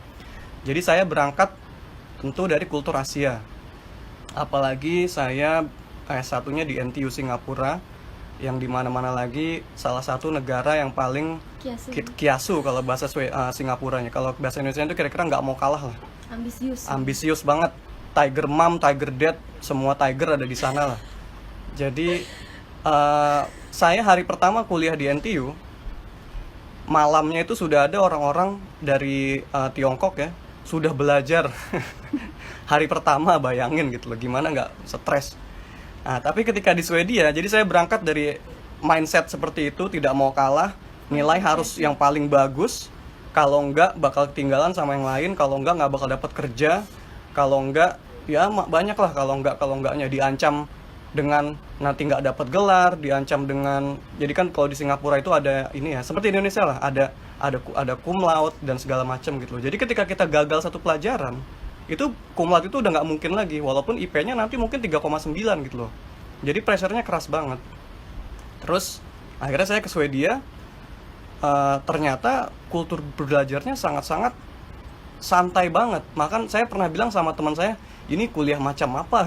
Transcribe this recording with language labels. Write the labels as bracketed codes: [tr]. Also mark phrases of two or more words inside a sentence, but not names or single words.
[id] Jadi saya berangkat tentu dari kultur Asia. Apalagi saya S1-nya di NTU Singapura, yang dimana-mana lagi salah satu negara yang paling kiasu kalau bahasa Singapuranya. Kalau bahasa Indonesia itu kira-kira nggak mau kalah lah. Ambisius banget. [en] Tiger mom, tiger dad, [id] semua tiger ada di sana lah. Jadi saya hari pertama kuliah di NTU, malamnya itu sudah ada orang-orang dari Tiongkok ya, sudah belajar. Hari pertama, bayangin gitu loh, gimana nggak stres. Nah, tapi ketika di Swedia, jadi saya berangkat dari mindset seperti itu, tidak mau kalah, nilai harus yang paling bagus, kalau enggak bakal ketinggalan sama yang lain, kalau enggak nggak bakal dapat kerja, kalau enggak ya banyak lah kalau enggaknya, diancam dengan nanti nggak dapat gelar, diancam dengan, jadi kan kalau di Singapura itu ada ini ya, seperti di Indonesia lah, ada [la] cum laude [id] dan segala macam gitu loh. Jadi ketika kita gagal satu pelajaran, itu [la] cum laude [id] itu udah nggak mungkin lagi, walaupun IP-nya nanti mungkin 3,9 gitu loh. Jadi pressure-nya keras banget. Terus akhirnya saya ke Swedia, ternyata kultur belajarnya sangat-sangat santai banget. Makan saya pernah bilang sama teman saya, ini kuliah macam apa?